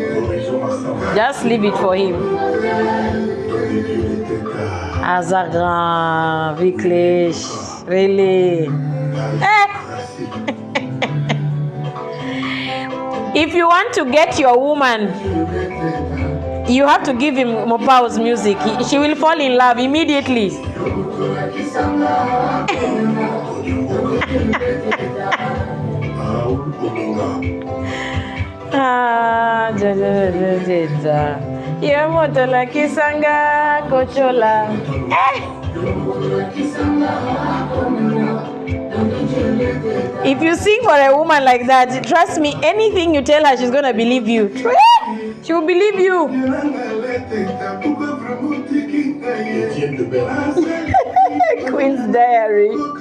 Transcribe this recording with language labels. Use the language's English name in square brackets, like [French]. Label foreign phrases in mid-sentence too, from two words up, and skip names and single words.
[English] Just leave it for him. Azagra, Viklesh, really. If you want to get your woman, you have to give him Mopao's music. She will fall in love immediately. [Lingala] Yamotola kisanga kochola. [English] If you sing for a woman like that, trust me, anything you tell her, she's gonna believe you. She will believe you. Queen's Diary.